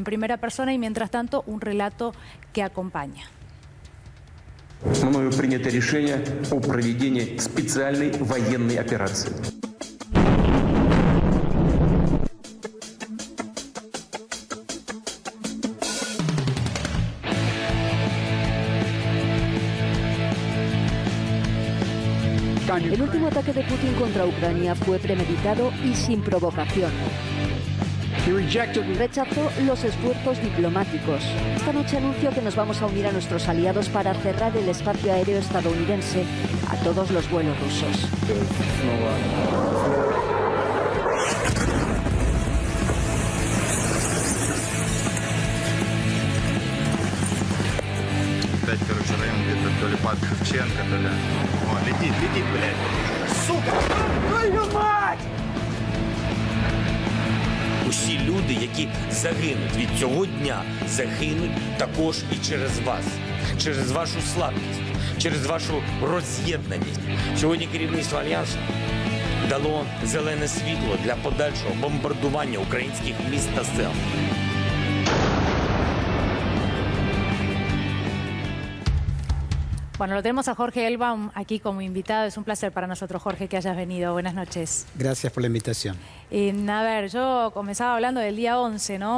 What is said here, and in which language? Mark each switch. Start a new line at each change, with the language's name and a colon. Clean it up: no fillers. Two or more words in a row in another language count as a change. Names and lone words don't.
Spanish: primera persona y mientras tanto un relato que acompaña.
Russian: Мною принято решение о проведении специальной военной операции.
Spanish: El último ataque de Putin contra Ucrania fue premeditado y sin provocación. Rechazó los esfuerzos diplomáticos. Esta noche anunció que nos vamos a unir a nuestros aliados para cerrar el espacio aéreo estadounidense a todos los vuelos rusos.
Russian: Опять, короче, район где-то то ли под Шевченко, то ли... О, летит, блядь. Сука! Твою мать!
Ukrainian: Усі люди, які загинуть від цього дня, загинуть також і через вас. Через вашу слабкість, через вашу роз'єднаність. Сьогодні керівництво Альянсу дало зелене світло для подальшого бомбардування українських міст та сел.
Spanish: Bueno, lo tenemos a Jorge Elba aquí como invitado. Es un placer para nosotros, Jorge, que hayas venido. Buenas noches. Gracias por la invitación. A ver, yo comenzaba hablando del día 11, ¿no?